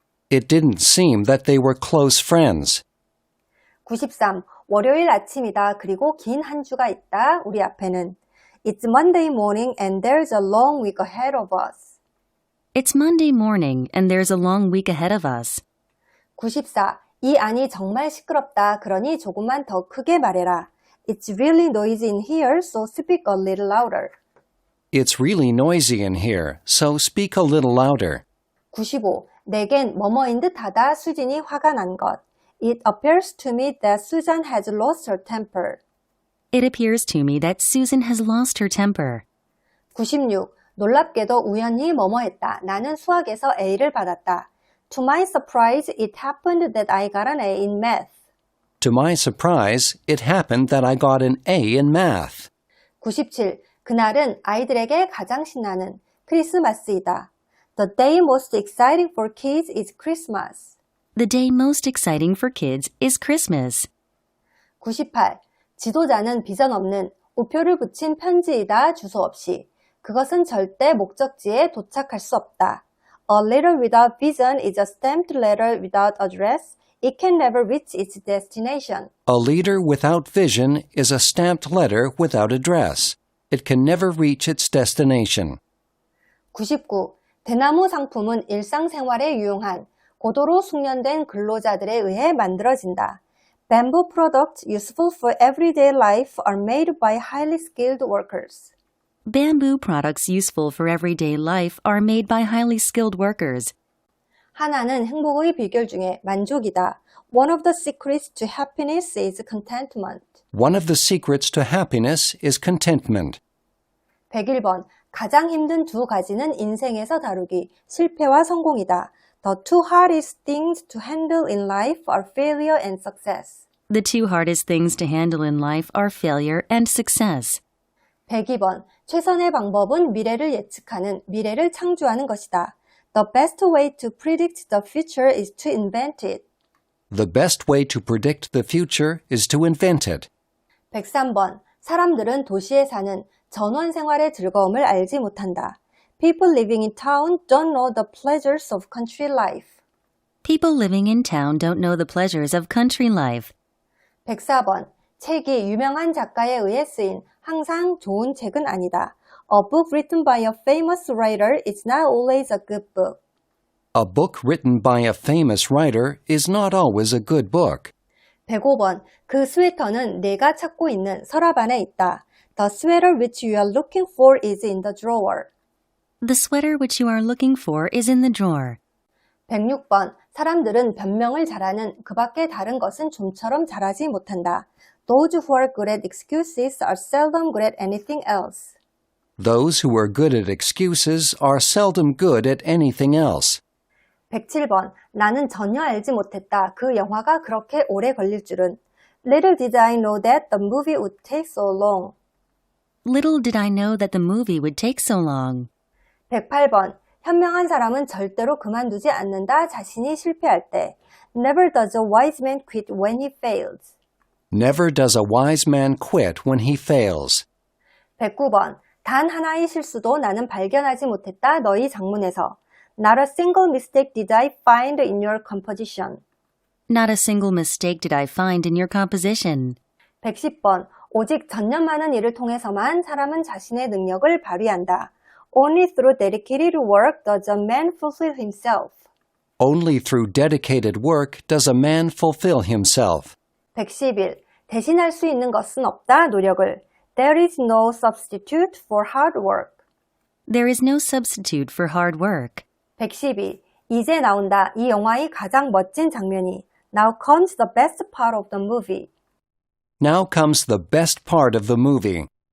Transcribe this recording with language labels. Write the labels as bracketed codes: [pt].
[en] It didn't seem that they were close friends. [ko] 93. 월요일 아침이다. 그리고 긴 한 주가 있다. 우리 앞에는. [en] It's Monday morning and there's a long week ahead of us. It's Monday morning and there's a long week ahead of us. [ko] 94. 이 안이 정말 시끄럽다. 그러니 조금만 더 크게 말해라. [en] It's really noisy in here, so speak a little louder. It's really noisy in here, so speak a little louder. [ko] 95. 내겐 뭐뭐인 듯하다. 수진이 화가 난 것. [en] It appears to me that Susan has lost her temper. It appears to me that Susan has lost her temper. [ko] 96. 놀랍게도 우연히 뭐뭐했다. 나는 수학에서 A를 받았다. [en] To my surprise, it happened that I got an A in math. To my surprise, it happened that I got an A in math. [ko] 97. 그날은 아이들에게 가장 신나는 크리스마스이다. [en] The day most exciting for kids is Christmas. The day most exciting for kids is Christmas. [ko] 98. 지도자는 비전 없는 우표를 붙인 편지이다. 주소 없이. 그것은 절대 목적지에 도착할 수 없다. [en] A letter without vision is a stamped letter without address. It can never reach its destination. A leader without vision is a stamped letter without address. It can never reach its destination. [ko] 99. 대나무 상품은 일상생활에 유용한 고도로 숙련된 근로자들에 의해 만들어진다. [en] Bamboo products useful for everyday life are made by highly skilled workers. Bamboo products useful for everyday life are made by highly skilled workers. [ko] 하나는 행복의 비결 중에 만족이다. [en] One of the secrets to happiness is contentment. One of the secrets to happiness is contentment. [ko] 101번. 가장 힘든 두 가지는 인생에서 다루기, 실패와 성공이다. [en] The two hardest things to handle in life are failure and success. The two hardest things to handle in life are failure and success. [ko] 102번. 최선의 방법은 미래를 예측하는, 미래를 창조하는 것이다. [en] The best way to predict the future is to invent it. The best way to predict the future is to invent it. [ko] 103번. 사람들은 도시에 사는 전원 생활의 즐거움을 알지 못한다. [en] People living in town don't know the pleasures of country life. People living in town don't know the pleasures of country life. [ko] 104번. 책이 유명한 작가에 의해 쓰인 항상 좋은 책은 아니다. [en] A book written by a famous writer is not always a good book. A book written by a famous writer is not always a good book. [ko] 105번. 그 스웨터는 내가 찾고 있는 서랍 안에 있다. [en] The sweater which you are looking for is in the drawer. The sweater which you are looking for is in the drawer. [ko] 106번. 사람들은 변명을 잘하는 그 밖에 다른 것은 좀처럼 잘하지 못한다. [en] Those who are good at excuses are seldom good at anything else. Those who are good at excuses are seldom good at anything else. [ko] 107번. 나는 전혀 알지 못했다. 그 영화가 그렇게 오래 걸릴 줄은. [en] Little did I know that the movie would take so long. Little did I know that the movie would take so long. [ko] 108번. 현명한 사람은 절대로 그만두지 않는다. 자신이 실패할 때. [en] Never does a wise man quit when he fails. Never does a wise man quit when he fails. [ko] 109번. 단 하나의 실수도 나는 발견하지 못했다. 너희 작문에서. [en] Not a single mistake did I find in your composition. Not a single mistake did I find in your composition. [ko] 110번. 오직 전념 많은 일을 통해서만 사람은 자신의 능력을 발휘한다. [en] Only through dedicated work does a man fulfill himself. Only through dedicated work does a man fulfill himself. [ko] 111. 대신할 수 있는 것은 없다. 노력을. [en] There is no substitute for hard work. There is no substitute for hard work. [ko] 112. 이제 나온다. 이 영화의 가장 멋진 장면이. [en] Now comes the best part of the movie. Now comes the best part of the movie.